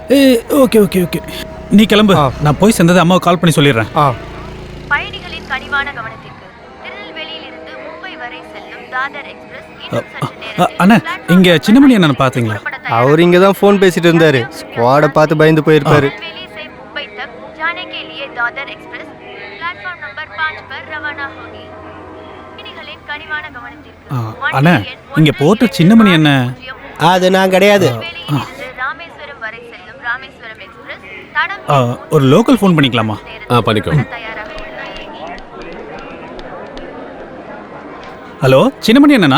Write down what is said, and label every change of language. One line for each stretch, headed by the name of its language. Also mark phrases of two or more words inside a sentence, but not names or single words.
English: okay okay okay,
Tamil: நீ கிளம்பு. நான் போய் சேர்ந்தது அம்மாவை கால் பண்ணி சொல்லிடுறேன். பயணிகளின் கனிவான கவனத்திற்கு, திருநெல்வேலியிலிருந்து மும்பை வரை செல்லும் தாதர் எக்ஸ்பிரஸ் இன்னும் சற்று நேரத்தில் அண்ணா, இங்கே சின்னமணி அண்ணன் பார்த்தீங்களா? அவர் இங்கே தான் ஃபோன் பேசிட்டு இருந்தாரு. ஸ்குவாடை பார்த்து பயந்து போயிருப்பாரு.
Hindi: दिल्ली से मुंबई तक जाने के लिए दादर एक्सप्रेस
English: platform number
Hindi: 5 पर रवाना होगी.
Tamil: பயணிகளின் கனிவான கவனத்திற்கு, அண்ணா, இங்கே போட்ட சின்னமணி என்ன? அது நான் கிடையாது. திருநெல்வேலியிலிருந்து ராமேஸ்வரம் வரை செல்லும் ராமேஸ்வரம் எக்ஸ்பிரஸ் தடம் ஒரு
English: local phone
Tamil: பண்ணிக்கலாமா? பண்ணிக்கோ. தயாராக உள்ளது. ஹலோ, சின்னமணி அண்ணனா?